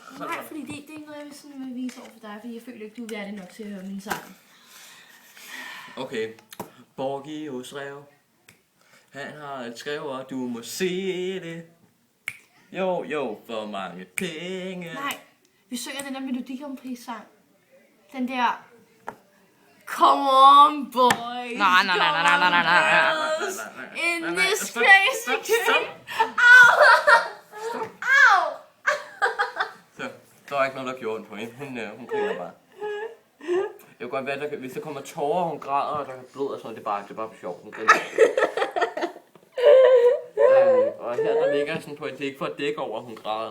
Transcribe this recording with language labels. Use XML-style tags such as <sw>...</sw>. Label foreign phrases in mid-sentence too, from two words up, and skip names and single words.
<da>Nej, fordi det er ikke noget, jeg vil sådan vise over for dig, fordi jeg føler ikke, du er værdig nok til at høre min sang. Okay. Borgios rev. Han har et skrev, og du må se det. Jo, for mange penge. Nej, vi synger den der Melodi Grand Prix sang. Den der...</da> <en>Come on, boys.</en> <da>Nej.</da> <en>In this crazy game.</en> <da>Au! Au! Så, der var ikke noget, der gjorde ondt på hende. Hun griner bare. Jeg kan godt være, hvis der kommer tårer, hun græder, og der er blod og sådan, det er bare for sjov. Hun griner. Og her der ligger sådan på, det er ikke for at dække over, at hun græder.</da>